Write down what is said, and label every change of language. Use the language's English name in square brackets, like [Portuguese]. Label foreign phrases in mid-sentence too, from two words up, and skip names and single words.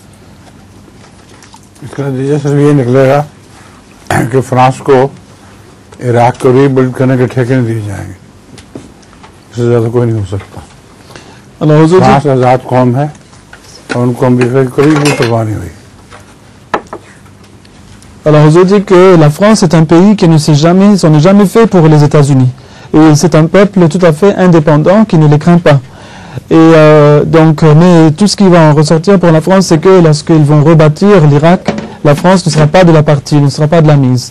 [Hindi] इसका नतीजा सिर्फ ये निकलेगा कि फ्रांस को इराक को रीबिल्ड करने के ठेके नहीं दिए जाएंगे, इससे ज़्यादा कोई नहीं हो सकता। फ्रांस आज़ाद कौम है और उनको अमेरिका की कभी भी परवाह नहीं हुई। [French] Alors, Huzour dit que la France est un pays qui ne s'en est jamais fait pour les États-Unis. Et c'est un peuple tout à fait indépendant qui ne les craint pas. Et donc, mais tout ce qui va en ressortir pour la France, c'est que lorsqu'ils vont rebâtir l'Irak, la France ne sera pas de la partie, ne sera pas de la mise.